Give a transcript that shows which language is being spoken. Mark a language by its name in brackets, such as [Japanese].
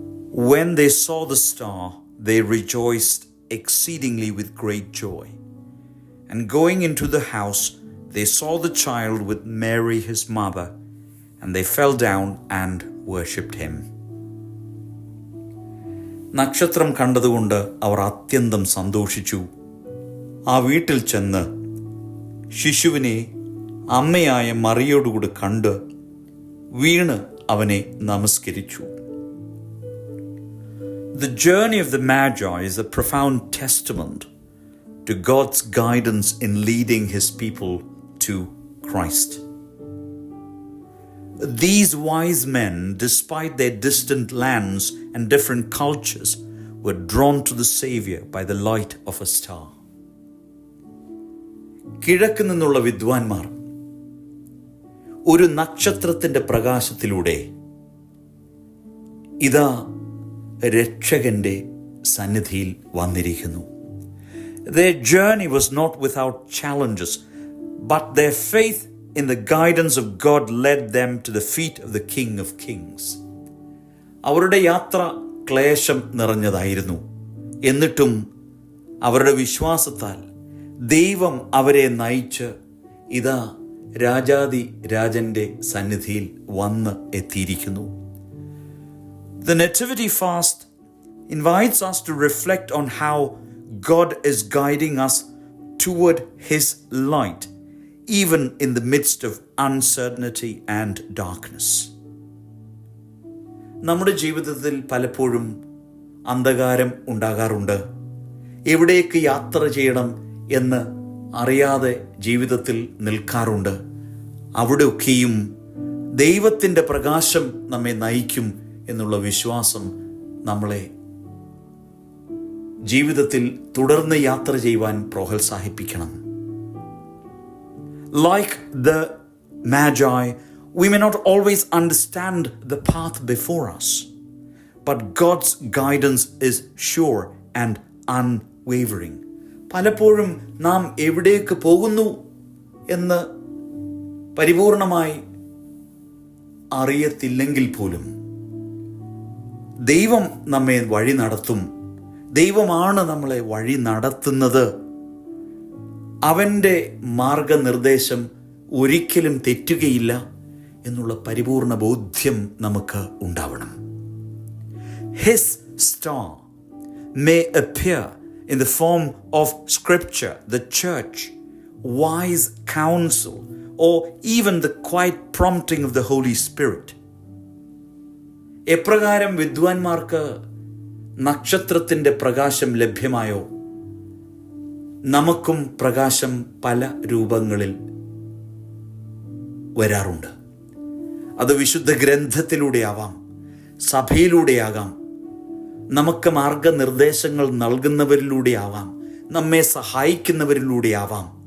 [English] When they saw the star, they rejoiced exceedingly with great joy. And going into the house, they saw the child with Mary his mother, and they fell down and worshipped him. [Malayalam] നക്ഷത്രം കണ്ടതുകൊണ്ട് അവർ അത്യന്തം സന്തോഷിച്ചു. ആ വീട്ടിൽ ചെന്ന് ശിശുവിനെ അമ്മയായ മറിയോടുകൂടി കണ്ട് വീണ് അവനെ നമസ്കരിച്ചു. [English] The journey of the Magi is a profound testament to God's guidance in leading his people to Christ. These wise men, despite their distant lands and different cultures, were drawn to the Savior by the light of a star. [Malayalam] കിഴക്ക് നിന്നുള്ള വിദ്വാൻമാർ ഒരു നക്ഷത്രത്തിൻ്റെ പ്രകാശത്തിലൂടെ ഇതാ രക്ഷകന്റെ സന്നിധിയിൽ വന്നിരിക്കുന്നു. [English] Their journey was not without challenges, but their faith in the guidance of God led them to the feet of the King of Kings. [Malayalam] അവരുടെ യാത്ര ക്ലേശം നിറഞ്ഞതായിരുന്നു. എന്നിട്ടും അവരുടെ വിശ്വാസത്താൽ ദൈവം അവരെ നയിച്ച് ഇതാ രാജാതി രാജന്റെ സന്നിധിയിൽ വന്ന് എത്തിയിരിക്കുന്നു. [English] The Nativity Fast invites us to reflect on how God is guiding us toward His light, even in the midst of uncertainty and darkness. [Malayalam] നമ്മുടെ ജീവിതത്തിൽ പലപ്പോഴും അന്ധകാരം ഉണ്ടാകാറുണ്ട്. എവിടേക്ക് യാത്ര ചെയ്യണം എന്ന് അറിയാതെ ജീവിതത്തിൽ നിൽക്കാറുണ്ട്. അവിടെയൊക്കെയും ദൈവത്തിൻ്റെ പ്രകാശം നമ്മെ നയിക്കും എന്നുള്ള വിശ്വാസം നമ്മളെ ജീവിതത്തിൽ തുടർന്ന് യാത്ര ചെയ്യുവാൻ പ്രോത്സാഹിപ്പിക്കണം. [English] Like the Magi, we may not always understand the path before us, but God's guidance is sure and unwavering. [Malayalam] പലപ്പോഴും നാം എവിടേക്ക് പോകുന്നു എന്ന് പരിപൂർണമായി അറിയത്തില്ലെങ്കിൽ പോലും ദൈവം നമ്മെ വഴി നടത്തും. ദൈവമാണ് നമ്മളെ വഴി നടത്തുന്നത്. അവൻ്റെ മാർഗനിർദ്ദേശം ഒരിക്കലും തെറ്റുകയില്ല എന്നുള്ള പരിപൂർണ ബോധ്യം നമുക്ക് ഉണ്ടാവണം. [English] His star may appear in the form of scripture, the church, wise counsel, or even the quiet prompting of the Holy Spirit. [Malayalam] എപ്രകാരം വിദ്വാൻമാർക്ക് നക്ഷത്രത്തിൻ്റെ പ്രകാശം ലഭ്യമായോ, നമുക്കും പ്രകാശം പല രൂപങ്ങളിൽ വരാറുണ്ട്. അത് വിശുദ്ധ ഗ്രന്ഥത്തിലൂടെയാവാം, സഭയിലൂടെയാകാം, നമുക്ക് മാർഗനിർദ്ദേശങ്ങൾ നൽകുന്നവരിലൂടെയാവാം, നമ്മെ സഹായിക്കുന്നവരിലൂടെയാവാം.